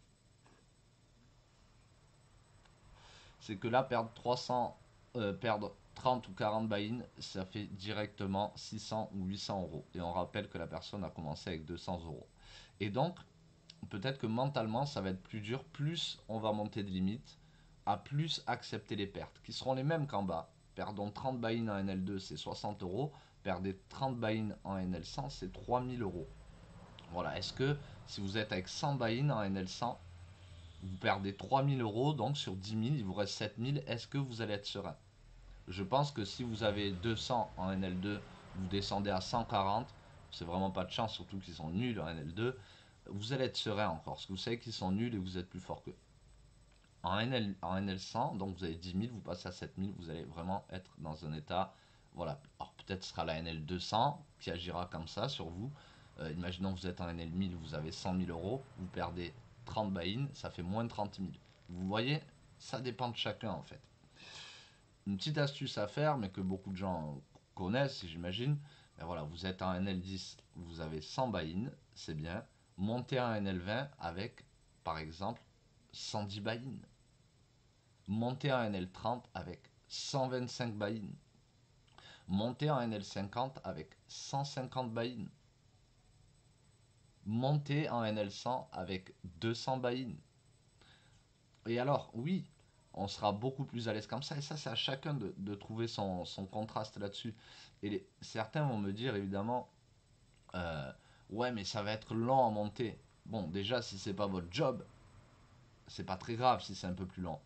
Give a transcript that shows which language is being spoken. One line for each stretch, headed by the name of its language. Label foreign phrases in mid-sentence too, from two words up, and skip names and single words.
French: C'est que là, perdre 30 ou 40 buy-in, ça fait directement 600 ou 800 euros. Et on rappelle que la personne a commencé avec 200 euros. Et donc, peut-être que mentalement, ça va être plus dur. Plus on va monter de limites, à plus accepter les pertes, qui seront les mêmes qu'en bas. Perdons 30 buy-in en NL2, c'est 60 euros. Perdez 30 buy-in en NL100, c'est 3000 euros. Voilà, est-ce que si vous êtes avec 100 buy-in en NL100, vous perdez 3000 euros, donc sur 10 000, il vous reste 7000, est-ce que vous allez être serein? Je pense que si vous avez 200 en NL2, vous descendez à 140, c'est vraiment pas de chance, surtout qu'ils sont nuls en NL2, vous allez être serein encore, parce que vous savez qu'ils sont nuls et vous êtes plus fort qu'eux. En NL100, donc vous avez 10 000, vous passez à 7000, vous allez vraiment être dans un état, voilà. Alors peut-être ce sera la NL200 qui agira comme ça sur vous. Imaginons que vous êtes en NL1000, vous avez 100 000 euros, vous perdez 30 buy-in, ça fait moins de 30 000. Vous voyez, ça dépend de chacun en fait. Une petite astuce à faire, mais que beaucoup de gens connaissent, j'imagine. Ben voilà, vous êtes en NL10, vous avez 100 buy-in, c'est bien. Montez en NL20 avec, par exemple, 110 buy-in. Montez en NL30 avec 125 buy-in. Montez en NL50 avec 150 buy-in. Montez en NL100 avec 200 buy-in. Et alors, oui, on sera beaucoup plus à l'aise comme ça. Et ça, c'est à chacun de trouver son contraste là-dessus. Et certains vont me dire, évidemment, euh, ouais, mais ça va être lent à monter. Bon, déjà, si c'est pas votre job, c'est pas très grave si c'est un peu plus lent.